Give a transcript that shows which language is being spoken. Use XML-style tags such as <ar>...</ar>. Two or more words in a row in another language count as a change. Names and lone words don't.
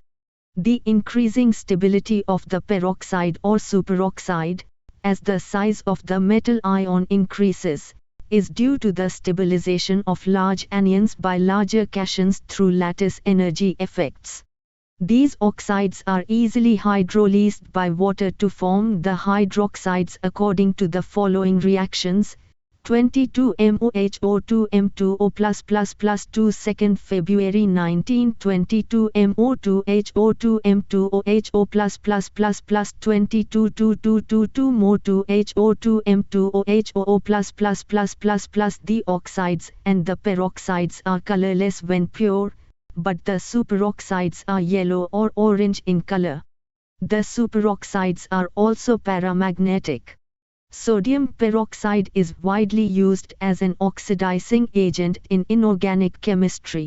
<en>The increasing stability of the peroxide or superoxide, as the size of the metal ion increases, is due to the stabilization of large anions by larger cations through lattice energy effects. These oxides are easily hydrolysed by water to form the hydroxides according to the following reactions. 22 MOHO2 M2O+++, 2 February 1922 MO2HO2 M2OHO+++, 22 2222 MO2HO2 M2OHO+++++. The oxides and the peroxides are colorless when pure, but the superoxides are yellow or orange in color. The superoxides are also paramagnetic. Sodium peroxide is widely used as an oxidizing agent in inorganic chemistry.</en>